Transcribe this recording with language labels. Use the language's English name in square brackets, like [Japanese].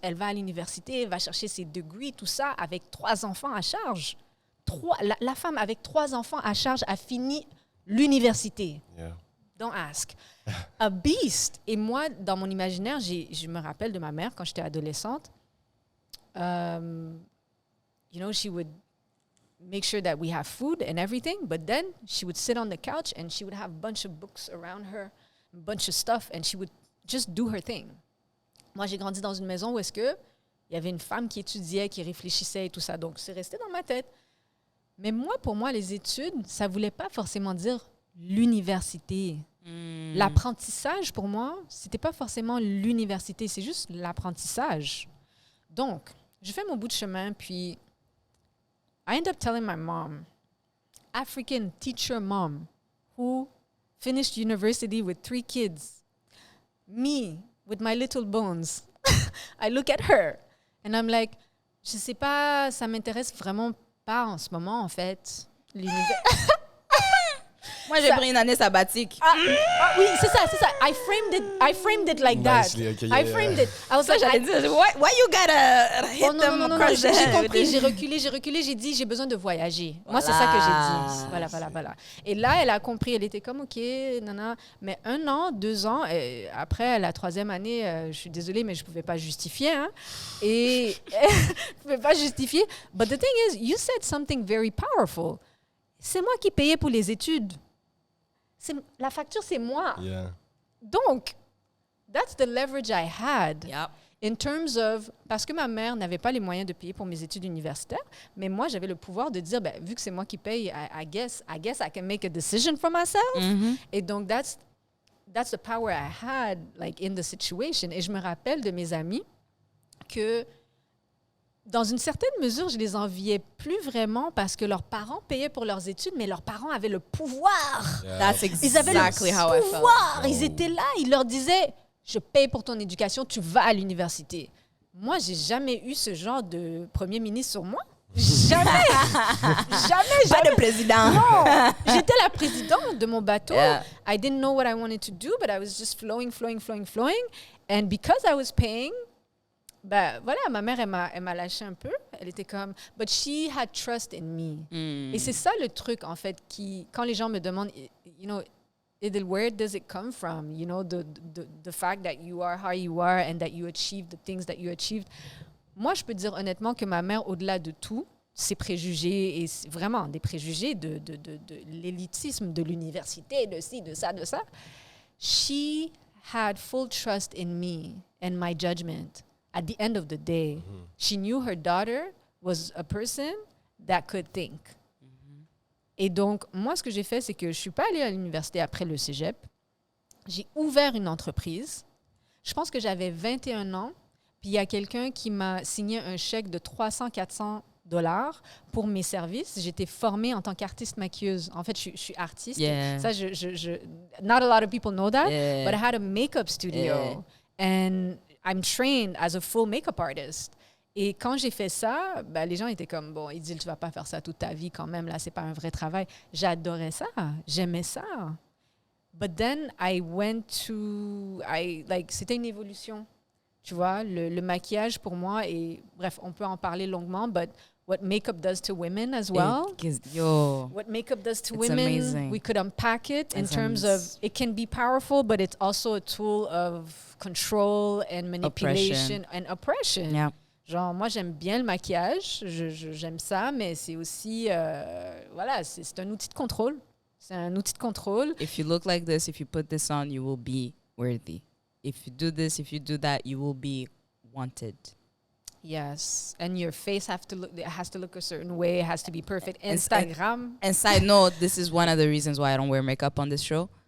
[French] Elle va à l'université, elle va chercher ses degrees, tout ça, avec 3 enfants à charge. La femme avec 3 enfants à charge a fini l'université. [English] Yeah. Don't ask. A beast. [French] Et moi, dans mon imaginaire, je me rappelle de ma mère quand j'étais adolescente. [English] you know, she would make sure that we have food and everything, but then she would sit on the couch and she would have a bunch of books around her, a bunch of stuff, and she would just do her thing. [French] Moi, j'ai grandi dans une maison où est-ce que il y avait une femme qui étudiait, qui réfléchissait et tout ça, donc c'est resté dans ma tête. Mais moi, pour moi, les études, ça voulait pas forcément dire l'université. L'apprentissage, pour moi, c'était pas forcément l'université, c'est juste l'apprentissage. Donc, je fais mon bout de chemin, puis [English] I end up telling my mom, African teacher mom, who finished university with 3 kids, me, with my little bones, I look at her, and I'm like, [French] je sais pas, ça m'intéresse vraiment pas en ce moment, en fait. Moi, j'ai pris une année sabbatique. Oui, c'est ça. [English] I framed it like that. Nicely, okay, I framed it. I was [French] Ça, [English] like, [French] j'allais dire, [English] why you gotta hit them across the [French] j'ai [English] head? [French] compris, j'ai reculé, j'ai dit, j'ai besoin de voyager. Moi, c'est ça que j'ai dit. Voilà. Et là, elle a compris, elle était comme, OK, nana. Mais 1 an, 2 ans, après la 3e année, je suis désolée, mais je pouvais pas justifier. Hein, et je pouvais pas justifier. [English] But the thing is, you said something very powerful. [French] C'est moi qui payais pour les études. La facture, c'est moi. [English] Yeah. Donc, that's the leverage I had. Yep. In terms of, [French] parce que ma mère n'avait pas les moyens de payer pour mes études universitaires, mais moi, j'avais le pouvoir de dire, vu que c'est moi qui paye, [English] I guess I can make a decision for myself. [French] Et donc, [English] that's the power I had, like, in the situation. [French] Et je me rappelle de mes amis que, dans une certaine mesure, je les enviais plus vraiment parce que leurs parents payaient pour leurs études, mais leurs parents avaient le pouvoir. [English] Yeah. That's [French] Ils avaient [English] exactly how [French] le [English] I felt. [French] pouvoir. Ils étaient là. Ils leur disaient, je paye pour ton éducation, tu vas à l'université. Moi, j'ai jamais eu ce genre de premier ministre sur moi. Jamais. Pas de président. Non. J'étais la présidente de mon bateau. [English] Yeah. I didn't know what I wanted to do, but I was just flowing. And because I was paying, [French] voilà, ma mère, elle m'a lâché un peu. Elle était comme, [English] but she had trust in me. [French] Et c'est ça le truc, en fait, quand les gens me demandent, [English] you know, Idil, where does it come from? You know, the fact that you are how you are and that you achieved the things that you achieved. [French] Moi, je peux dire honnêtement que ma mère, au-delà de tout, ses préjugés, et vraiment des préjugés de l'élitisme de l'université, de ci, de ça, [English] she had full trust in me and my judgment. At the end of the day, she knew her daughter was a person that could think. [French] Et donc, moi, ce que j'ai fait, c'est que je ne suis pas allée à l'université après le cégep. J'ai ouvert une entreprise. Je pense que j'avais 21 ans. Puis il y a quelqu'un qui m'a signé un chèque de 300-400 $ pour mes services. J'étais formée en tant qu'artiste maquilleuse. En fait, je suis artiste. [English] Yeah. Ça, not a lot of people know that, Yeah. but I had a makeup studio. And I'm trained as a full makeup artist. [French] Et quand j'ai fait ça, les gens étaient comme, bon, Idil, tu vas pas faire ça toute ta vie quand même, là, c'est pas un vrai travail. J'adorais ça, j'aimais ça. [English] But then I went to, [French] c'était une évolution, tu vois, le maquillage pour moi, et bref, on peut en parler longuement, [English] but what makeup does to women as well. What makeup does to women, amazing. we could unpack it in terms of, it can be powerful, but it's also a tool of control and manipulation and oppression. Yeah. [French] Genre, moi, j'aime bien le maquillage, j'aime ça, mais c'est aussi, voilà, c'est un outil de contrôle. C'est un outil de contrôle. [English] If you look like this, if you put this on, you will be worthy. If you do this, if you do that, you will be wanted. Yes, and your face has to look a certain way, it has to be perfect. Instagram. And side note, this is one of the reasons why I don't wear makeup on this show.